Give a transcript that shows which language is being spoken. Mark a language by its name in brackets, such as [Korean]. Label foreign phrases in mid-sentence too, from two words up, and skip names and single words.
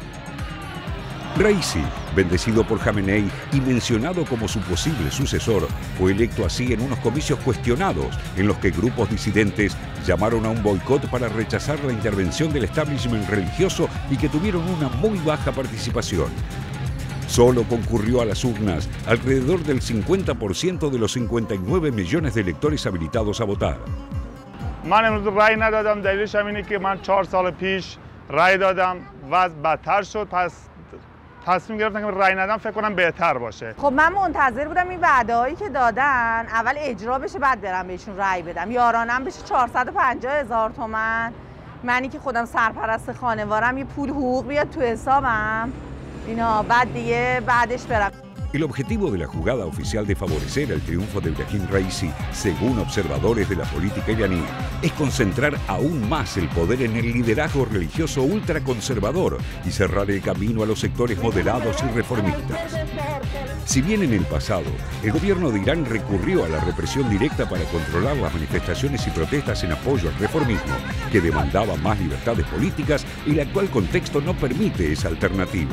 [Spanish] Raisi, bendecido por Jamenei y mencionado como su posible sucesor, fue electo así en unos comicios cuestionados en los que grupos disidentes llamaron a un boicot para rechazar la intervención del establishment religioso y que tuvieron una muy baja participación. Solo concurrió a las urnas alrededor del 50% de los 59 millones de electores habilitados a votar. [Persian] من امروز رأی ندادم دلیلش هم اینه که من 4 سال پیش رأی دادم وضع بدتر شد پس تصمیم گرفتم که رأی ندم فکر کنم بهتر باشه. خب من منتظر بودم این وعده‌هایی که دادن اول اجرا بشه بعد برم بهشون رأی بدم. یارانم بشه 450,000 تومان. منی که خودم سرپرست خانوارم یه پول حقوق بیاد تو حسابم. اینا بعد دیگه بعدش برم. [Spanish] El objetivo de la jugada oficial de favorecer el triunfo de Ibrahim Raisi, según observadores de la política iraní, es concentrar aún más el poder en el liderazgo religioso ultraconservador y cerrar el camino a los sectores moderados y reformistas. Si bien en el pasado el gobierno de Irán recurrió a la represión directa para controlar las manifestaciones y protestas en apoyo al reformismo, que demandaba más libertades políticas, el actual contexto no permite esa alternativa.